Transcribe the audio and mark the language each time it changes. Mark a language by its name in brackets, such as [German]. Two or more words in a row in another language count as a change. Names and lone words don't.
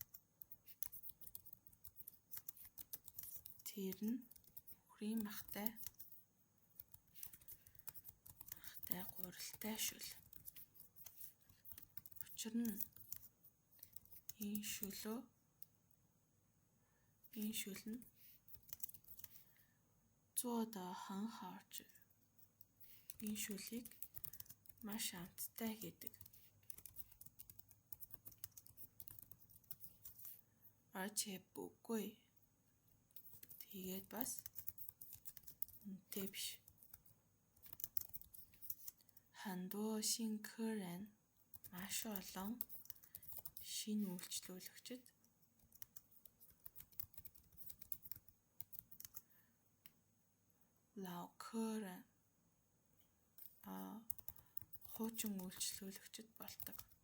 [Mongolian] Тэр нь хүрийн махтай гурилтай шүл. Учир нь энэ шүл нь [Chinese] 做得很好吃. [Mongolian] Энэ шүлийг маш амттай хийдэг. [Chinese] 而且不贵. [Mongolian] Тэгээд бас үнэтэй биш. [Chinese] 很多新客人 [Mongolian] маш олон шинэ үйлчлүүлэгчид [Chinese] 老客人 [Mongolian] хуучин үйлчлүүлэгчид болдог.